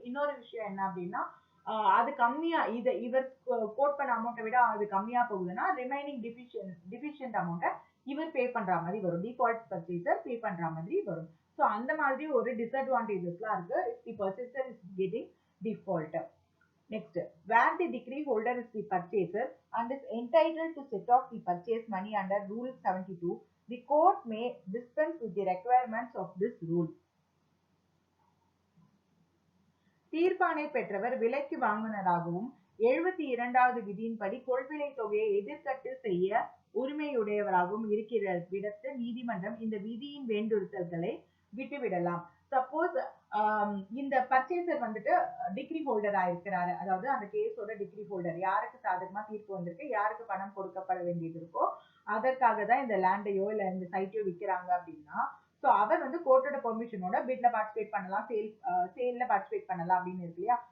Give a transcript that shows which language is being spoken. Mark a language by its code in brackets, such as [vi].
[ta] இன்னொரு விஷயம் என்ன அப்படின்னா, அது கம்மியா இவர் கோட் பண்ண அமௌண்ட்டை விட அது கம்மியா போகுதுன்னா ரிமைனிங் டிஃபிஷியன்ட் அமௌண்ட்டை இவர் பே பண்ற மாதிரி வரும். டிஃபால்ட் பர்ச்சேசர் பே பண்ற மாதிரி வரும். ஸோ அந்த மாதிரி ஒரு டிஸ்அட்வான்டேஜஸ்லாம் இருக்கு [en] if the purchaser is getting default. Next, where the decree holder is the purchaser and is entitled to set off the purchase money under Rule 72, the court may dispense with the requirements of this rule. [ta] தீர்ப்பாணை பெற்றவர் விலைக்கு வாங்குனராகவும் 72வது விதியின்படி கொள்விலை தொகையை எதிர்கட்டு செய்ய உரிமையுடையவராகவும் இருக்கிற விடத்து நீதிமன்றம் இந்த விதியின் வேண்டுதல்களை விட்டுவிடலாம். சப்போஸ் இந்த பர்ச்சேசர் வந்துட்டு டிகிரி ஹோல்டரா இருக்கிறாரு, அதாவது அந்த கேஸோட டிகிரி ஹோல்டர், யாருக்கு சாதகமா தீர்ப்பு வந்திருக்கு, யாருக்கு பணம் கொடுக்கப்பட வேண்டியது இருக்கோ அதற்காக தான் இந்த லேண்டையோ இல்ல இந்த சைட்டையோ விற்கிறாங்க அப்படின்னா, ஸோ அவர் வந்து கோர்ட்டோட பெர்மிஷனோட பிட்ல பார்ட்டிசிபேட் பண்ணலாம், சேல்ல பார்ட்டிசிபேட் பண்ணலாம் அப்படின்னு இருக்கு இல்லையா?